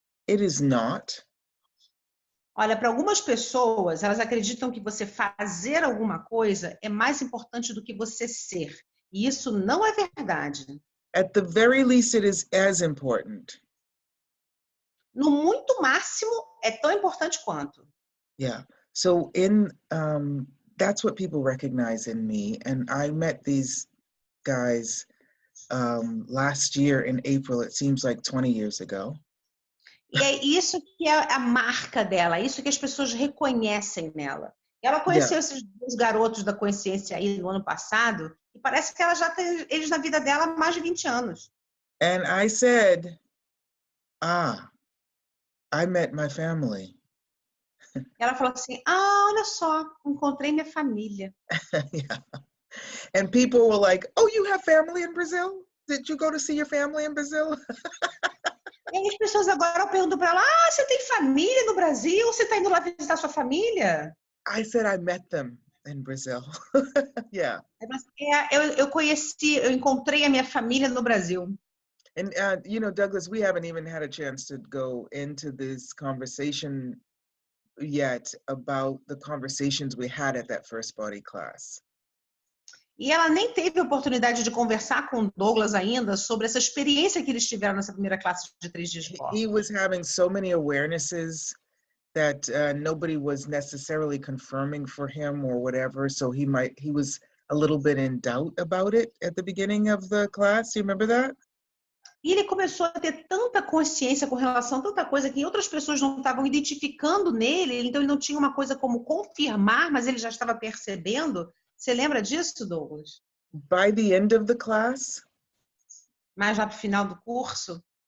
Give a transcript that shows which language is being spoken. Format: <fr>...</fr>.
<en>It is not.</en> <pt>Olha, para algumas pessoas, elas acreditam que você fazer alguma coisa é mais importante do que você ser. E isso não é verdade.</pt> <en>At the very least, it is as important.</en> <pt>No muito máximo, é tão importante quanto.</pt> <en>Yeah. So that's what people recognize in me. And I met these guys last year in April. It seems like 20 years ago.</en> <pt>E é isso que é a marca dela, isso que as pessoas reconhecem nela. Ela conheceu esses dois garotos da consciência aí no ano passado e parece que ela já tem eles na vida dela há mais de 20 anos.</pt> <en>And I said, I met my family.</en> <pt>Ela falou assim, olha só, encontrei minha família.</pt> <en>Yeah. And people were like, oh, you have family in Brazil? Did you go to see your family in Brazil?</en> <pt>E aí as pessoas agora perguntam para ela, você tem família no Brasil? Você está indo lá visitar sua família?</pt> <en>I said I met them in Brazil. Yeah.</en> <pt>Eu encontrei a minha família no Brasil.</pt> <en>And, Douglas, we haven't even had a chance to go into this conversation yet about the conversations we had at that first body class.</en> <pt>E ela nem teve a oportunidade de conversar com o Douglas ainda sobre essa experiência que eles tiveram nessa primeira classe de 3 dias de corpo.</pt> <en>He was having so many awarenesses that nobody was necessarily confirming for him or whatever, so he was a little bit in doubt about it at the beginning of the class. You remember that?</en> <pt>E ele começou a ter tanta consciência com relação a tanta coisa que outras pessoas não estavam identificando nele, então ele não tinha uma coisa como confirmar, mas ele já estava percebendo. Você lembra disso, Douglas?</pt> <en>By the end of the class,</en> <pt>mas já para o final do curso,</pt>